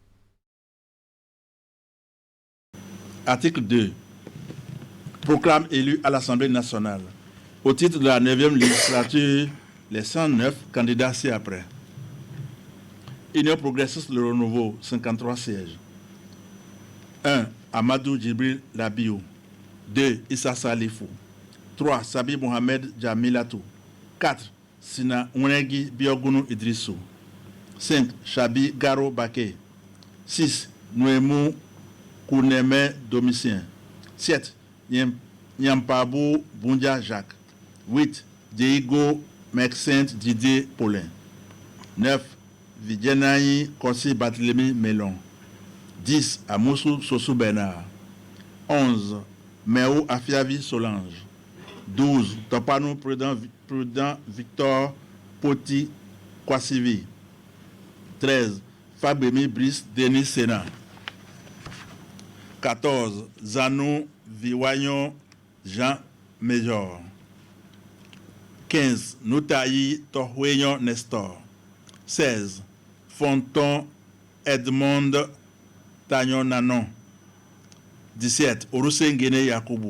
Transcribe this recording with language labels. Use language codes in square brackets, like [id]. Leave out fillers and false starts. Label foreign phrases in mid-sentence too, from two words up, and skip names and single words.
[fr] Article 2. Proclame élu à l'Assemblée nationale. Au titre de la 9e législature, les 109 candidats ci-après. Union progressiste Le Renouveau, 53 sièges. 1. Amadou Djibril Labiou. 2. Issa Salifou. 3. Sabi Mohamed Jamilatou. 4. Sina Unegi Biogounou Idrissou. 5. Chabi Garo Baké. 6. Nouemou Kouneme Domitien. 7. Nyampabou Boundia Jacques. 8. Diego Maxence Didier Paulin. 9. Vidjenaï Kossi Barthélemy Melon. 10. Amoussou Sossou Bernard. 11. Meou Afiavi Solange. 12. Topanou Prudent Victor Poti Kwasivi. 13. Fabremi Brice Denis Sénat. 14. Zanou Viwayon Jean Major. 15. Noutayi Tohweyon Nestor. 16. Fonton Edmond Tagnon Nanon. 17. Orusengene Yakoubou.